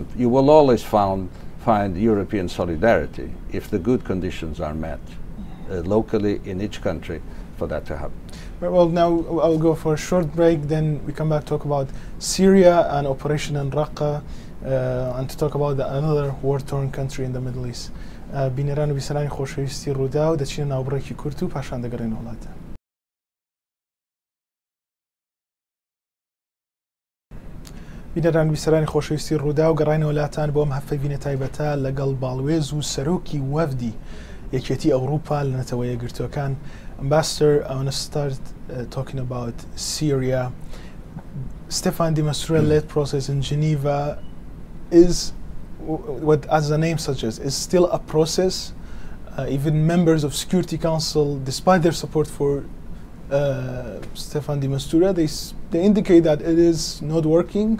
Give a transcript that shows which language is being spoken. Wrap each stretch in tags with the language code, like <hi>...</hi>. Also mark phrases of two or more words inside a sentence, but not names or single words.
<en>You will always find European solidarity if the good conditions are met locally in each country for that to happen. Well, now I'll go for a short break, then we come back to talk about Syria and Operation Raqqa, and to talk about another war-torn country in the Middle East.</en> <ckb>بینران و بیسرانی خوشویستی رودا و دچین ناوبڕێکی کورت و پاشان دەگەڕێن وڵاتە. بینەران بیسەرانی خۆشەویستی ڕوودا و گەڕینە وڵاتان بۆ ئەم هەفتەی بینە تایبەتە لەگەڵ باڵوێز و سەرۆکی وەفدی یەکێتی ئەوروپا لە نەتەوە یەکگرتوەکان.</ckb> <en>Ambassador, I want to start talking about Syria. Staffan de Mistura-led process in Geneva is, what as the name suggests, is still a process. Even members of Security Council, despite their support for Staffan de Mistura, they indicate that it is not working.</en>